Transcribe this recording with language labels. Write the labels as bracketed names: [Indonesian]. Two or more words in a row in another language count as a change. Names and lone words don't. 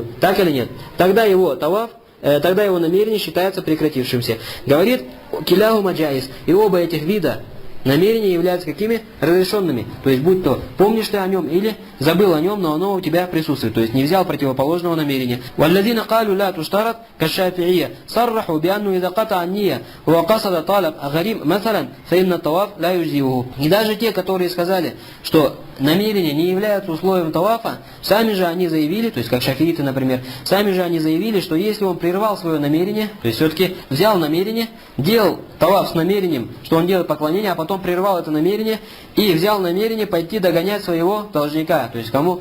[Russian] Так или нет? Тогда его таваф, тогда его намерение считается прекратившимся. Говорит [Arabic] كلاهما جائز. [Russian] И оба этих вида намерения являются какими? Разрешенными. То есть, будь то помнишь ты о нем или забыл о нем, но оно у тебя присутствует. То есть, не взял противоположного намерения. [Arabic] وَالَّذِينَ قَالُوا لَا تُشْتَرَطْ كَالشَّافِعِيَّةِ صَرَّحُوا بِأَنَّهُ إِذَا قَطَعَ النِّيَّةَ وَقَصَدَ طَلَبَ غَرِيمٍ مَثَلًا فَإِنَّ الطَّوَافَ لَا يُجْزِئُهُ. [Russian] И даже те, которые сказали, что намерения не являются условием тавафа, сами же они заявили, то есть как шафииты, например, сами же они заявили, что если он прервал свое намерение, то есть все-таки взял намерение, делал таваф с намерением, что он делает поклонение, а потом прервал это намерение и взял намерение пойти догонять своего должника, то есть кому?